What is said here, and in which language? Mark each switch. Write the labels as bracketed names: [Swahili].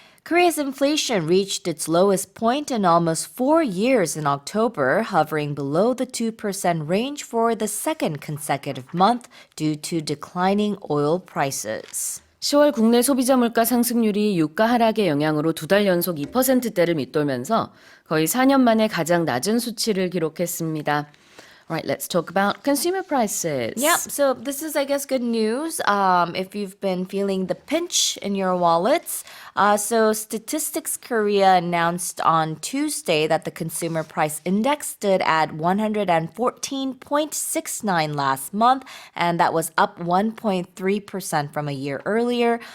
[English] Korea's inflation reached its lowest point in almost 4 years in October, hovering below the 2% range for the second consecutive month due to declining oil prices. [Korean] 10월 국내 소비자 물가 상승률이 유가 하락의 영향으로 2달 연속 2%대를 밑돌면서 거의 4년 만에 가장 낮은 수치를 기록했습니다. [English] Right, let's talk about consumer prices. Yep, so this is, I guess, good news if you've been feeling the pinch in your wallets. So Statistics Korea announced on Tuesday that the consumer price index stood at 114.69 last month, and that was up 1.3% from a year earlier.